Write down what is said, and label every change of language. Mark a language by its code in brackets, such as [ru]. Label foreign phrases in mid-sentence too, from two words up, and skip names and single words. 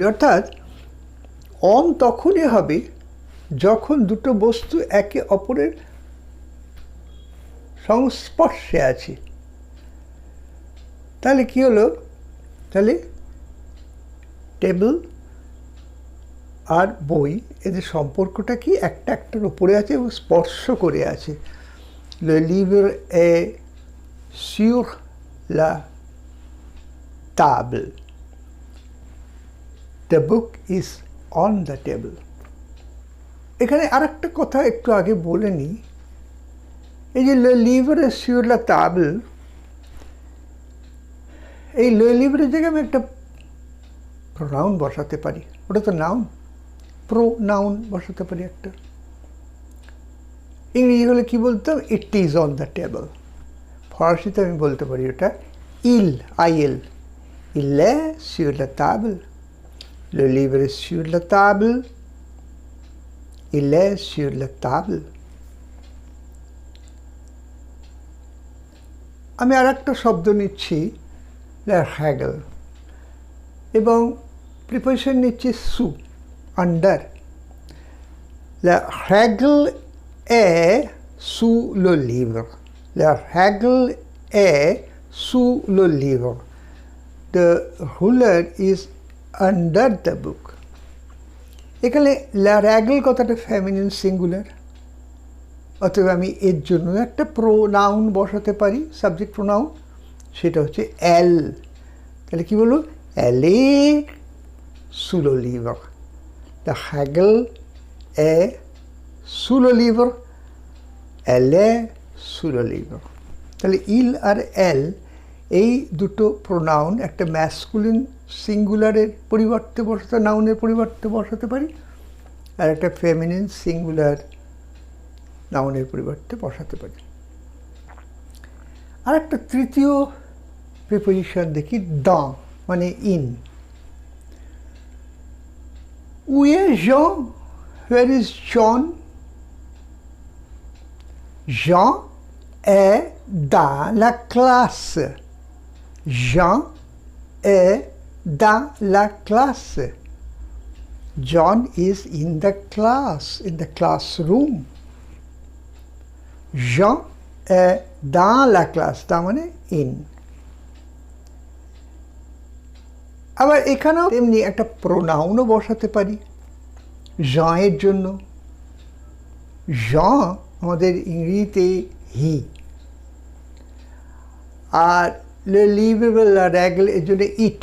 [bn] অর্থাৎ অন তখনই হবে যখন দুটো বস্তু একে অপরের সংস্পর্শে আছে। তাহলে কি হলো? তাহলে টেবিল আর বই, এদের সম্পর্কটা কি? একটা একটার উপরে আছে এবং স্পর্শ করে আছে। [fr] le livre est sur la table, [en] the book is on the table। [bn] এখানে আর একটা কথা একটু আগে বলে নিই। এই যে [fr] le livre est sur la table, [bn] এই [fr] le livre [bn] এর জায়গায় আমি একটা প্রোনাউন বসাতে পারি। ওটা তো নাউন, প্রোনাউন বসাতে পারি একটা। ইংরেজি হলে কি বলতাম? [en] It is on the table. [bn] ফরাসিতে আমি বলতে পারি ওটা ইল, আইএল, [fr] il est sur la table, le livre est sur la table, il est sur la table। [bn] আমি আর একটা শব্দ নিচ্ছি, [fr] la règle, [bn] এবং প্রিপোজিশন নিচ্ছি সু, আন্ডার। [fr] la règle est sous le livre। La règle est sous le livre. [en] The ruler is under the book. [bn] এখানে [fr] la règle [bn] কথাটা ফেমিনিন সিঙ্গুলার, অথবা আমি এর জন্য একটা প্রোনাউন বসাতে পারি, সাবজেক্ট প্রোনাউন, সেটা হচ্ছে এল। তাহলে কি বলবো? [fr] Elle est sous le livre. La règle est sous le livre. Elle est sous le livre. [bn] তাহলে ইল আর এল এই দুটো প্রোনাউন একটা ম্যাসকুলিন সিঙ্গুলারের পরিবর্তে বসাতে, নাউনের পরিবর্তে বসাতে পারি, আর একটা ফেমিনিন সিঙ্গুলার নাউনের পরিবর্তে বসাতে পারি। আর একটা তৃতীয় প্রিপোজিশন দেখি, dans মানে ইন। [fr] Où est Jean? [en] Where is John? [fr] Jean est dans la classe. Jean est dans la classe. [en] John is in the class, in the classroom. [fr] Jean est dans la classe, [bn] তার মানে in। আবার এখানেও এমনি একটা প্রোনাউনও বসাতে পারি Jean এর জন্য। Jean আমাদের ইংরেজিতে হি, আর [fr] le livre [bn] বা [fr] la règle [bn] এর জন্য ইট।